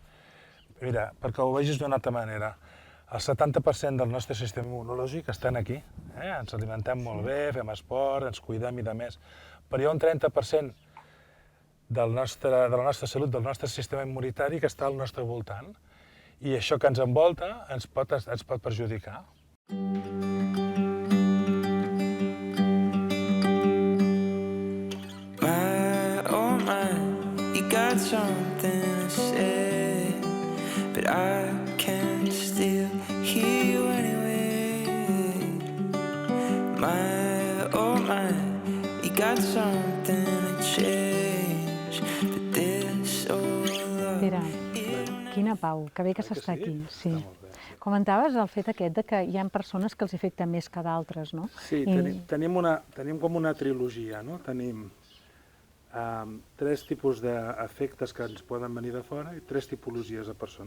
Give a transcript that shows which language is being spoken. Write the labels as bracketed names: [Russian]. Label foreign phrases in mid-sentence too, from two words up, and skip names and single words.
[Catalan] Mira, perquè ho vegis d'una altra manera, El 70% del nostre sistema immunològic està aquí. Ens alimentem molt bé, fem esport, ens cuidem i de més. Però hi ha un 30% de la nostra salut, del nostre sistema immunitari que està al nostre voltant. I això que ens envolta ens pot perjudicar. [English] Something to say, but I can still hear you anyway. Oh my, you got something to change, but there's so long. [Catalan] Pere, quina pau, que bé que s'està aquí. Sí. Comentaves el fet aquest de que hi ha persones que els afecta més que d'altres, no? Sí, tenim com una trilogia, no? Tenim 3 tipus d'efectes que ens poden venir de fora i 3 tipologies de persona.